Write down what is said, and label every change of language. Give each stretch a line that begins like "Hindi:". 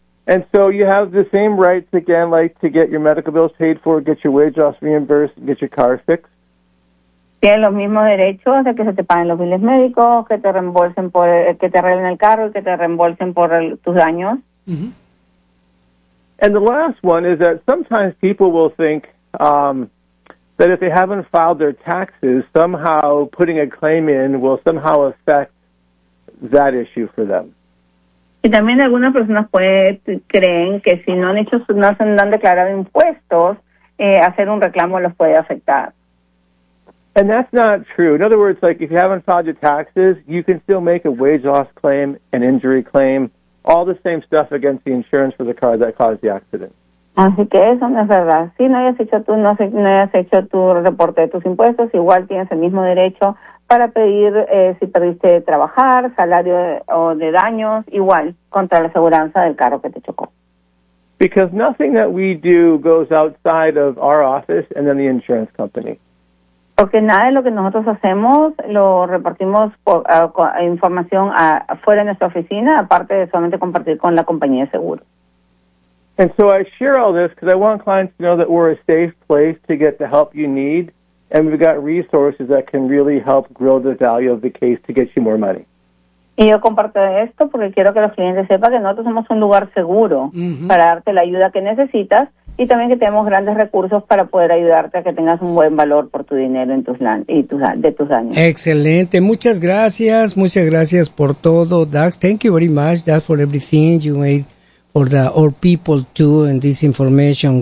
English: And so you have the same rights again, like to get your medical bills paid for, get your wage loss reimbursed, get your car fixed.
Spanish: Tienes los mismos derechos de que se te paguen los biles médicos, que te reembolsen por que te arreglen el carro y que te reembolsen por tus daños.
English: And the last one is that sometimes people will think that if they haven't filed their taxes, somehow putting a claim in will somehow affect that issue for them.
Spanish: Y también algunas personas creen que si no han hecho, no se han declarado impuestos, hacer un reclamo los puede afectar.
English: And that's not true. In other words, like if you haven't filed your taxes, you can still make a wage loss claim, an injury claim, all the same stuff against the insurance for the car that caused the accident.
Spanish: Así que eso no es verdad. Si no hayas hecho tu reporte de tus impuestos, igual tienes el mismo derecho para pedir si perdiste trabajar, salario o de daños, igual, contra la aseguranza del carro que te chocó.
English: Because nothing that we do goes outside of our office and then the insurance company.
Spanish: Porque nada de lo que nosotros hacemos lo repartimos información afuera de nuestra oficina, aparte de solamente compartir con la compañía de seguro.
English: And so I share all this because I want clients to know that we're a safe place to get the help you need. And we've got resources that can really help grow the value of the case to get you more money.
Spanish: Y yo comparto esto porque quiero que los clientes sepan que nosotros somos un lugar seguro para darte la ayuda que necesitas y también que tenemos grandes recursos para poder ayudarte a que tengas un buen valor por tu dinero en tus daños. Excelente. Muchas gracias por todo, Dax.
English: Thank you very much, Dax, for everything you made for the our people too and this information.